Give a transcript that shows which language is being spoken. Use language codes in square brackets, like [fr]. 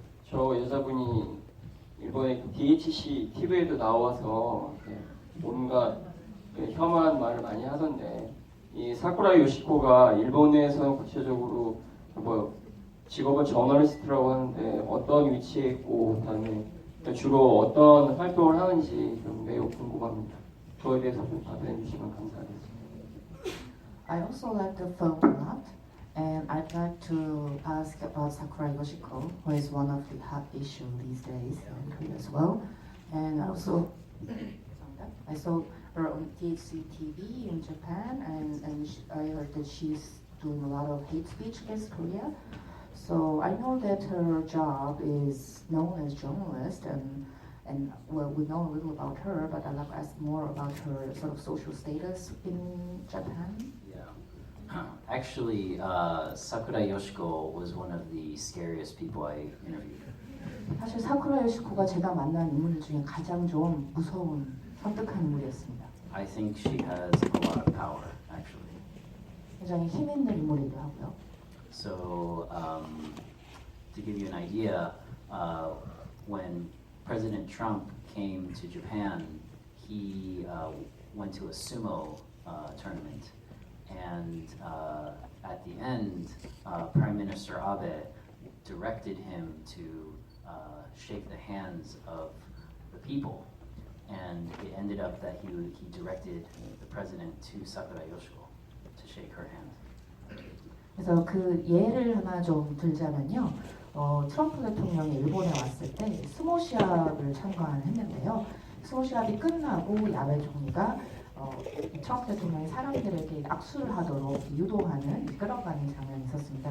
[ko] 저 여자분이 일본의 DHC TV에도 나와서 온갖 혐한 말을 많이 하던데 이 사쿠라이 요시코가 일본 내에서는 구체적으로 직업은 저널리스트라고 하는데 어떤 위치에 있고 그다음에 주로 어떤 활동을 하는지 좀 매우 궁금합니다. 그거에 대해서 좀 답변해 주시면 감사하겠습니다. [en] I also like the film a lot, and I'd like to ask about Sakura Yoshiko, who is one of the hot issues these days in Korea as well. And also, I saw her on THC TV in Japan, and I heard that she's doing a lot of hate speech against Korea. So I know that her job is known as journalist, and well, we know a little about her, but I'd like to ask more about her sort of social status in Japan. Yeah. Actually, Sakura Yoshiko was one of the scariest people I interviewed. [ko] 사실 사쿠라 요시코가 제가 만난 인물들 중에 가장 좀 무서운 섬뜩한 인물이었습니다. [en] I think she has a lot of power, actually. [ko] 굉장히 힘 있는 인물이기도 하고요. [en] So, to give you an idea, when President Trump came to Japan, he went to a sumo tournament, and at the end, Prime Minister Abe directed him to shake the hands of the people, and it ended up that he directed the president to Sakura Yoshiko to shake her hand. [ko] 그래서 그 예를 하나 좀 들자면요. 트럼프 대통령이 일본에 왔을 때 스모 시합을 참관했는데요. 수호 시합이 끝나고 야외 총리가 트럼프 대통령이 사람들에게 악수를 하도록 유도하는 끌어가는 장면이 있었습니다.